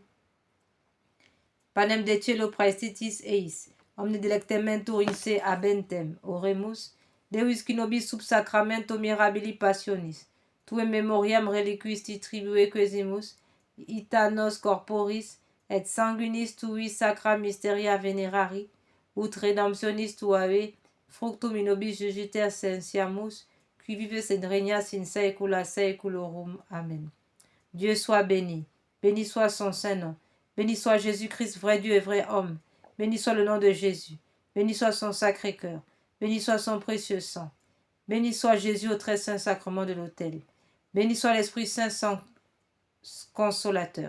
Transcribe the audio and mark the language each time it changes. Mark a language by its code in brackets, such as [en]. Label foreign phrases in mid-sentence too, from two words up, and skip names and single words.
[la] Panem de cielo praestitis eis, omne delectementur in se habentem, oremus, Deus qui nobis sub sacramento mirabili passionis, tue memoriam reliquisti tribue quesimus, ita nos corporis, et sanguinis tui sacra mysteria venerari, ut redemptionis tuae, fructum in nobis jugiter sensiamus, qui vive et régna sin saecula saeculorum. [fr] Amen. Dieu soit béni. Béni soit son saint nom. Béni soit Jésus-Christ, vrai Dieu et vrai homme. Béni soit le nom de Jésus. Béni soit son sacré cœur. Béni soit son précieux sang. Béni soit Jésus au très saint sacrement de l'autel. Béni soit l'Esprit Saint sans consolateur.